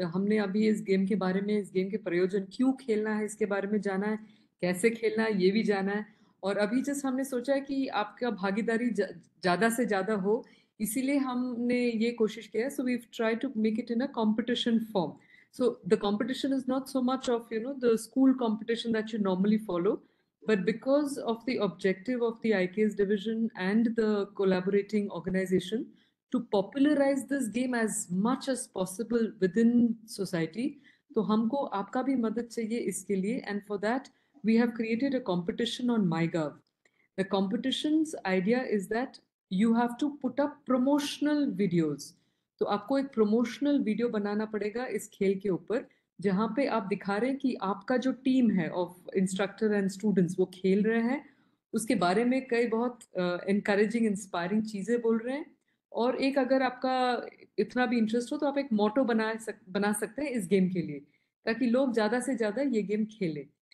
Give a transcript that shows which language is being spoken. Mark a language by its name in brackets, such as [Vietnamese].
[Hindi] हमने अभी इस गेम के बारे में, इस गेम के प्रयोजन, क्यों खेलना है इसके बारे में जाना है, कैसे खेलना है ये भी जाना है। और अभी जस्ट हमने सोचा है कि आपका भागीदारी ज़्यादा से ज़्यादा हो, इसीलिए हमने ये कोशिश किया है। [English] So we try to make it in a competition form. So the competition is not so much of, the school competition that you normally follow, but because of the objective of the IKS division and the collaborating organization to popularize this game as much as possible within society, [Hindi] तो हमको आपका भी मदद चाहिए इसके लिए. [English] And for that we have created a competition on MyGov. The competition's idea is that you have to put up promotional videos. [Hindi] तो आपको एक promotional video बनाना पड़ेगा इस खेल के ऊपर, जहाँ पे आप दिखा रहे हैं कि आपका जो टीम है [English] of instructor and students [Hindi] वो खेल रहे हैं, उसके बारे में कई बहुत encouraging, inspiring चीज़ें बोल रहे हैं. और एक अगर आपका इतना भी इंटरेस्ट हो तो आप एक मोटो बना सकते हैं इस गेम के लिए, ताकि लोग ज़्यादा से ज़्यादा ये गेम खेलें.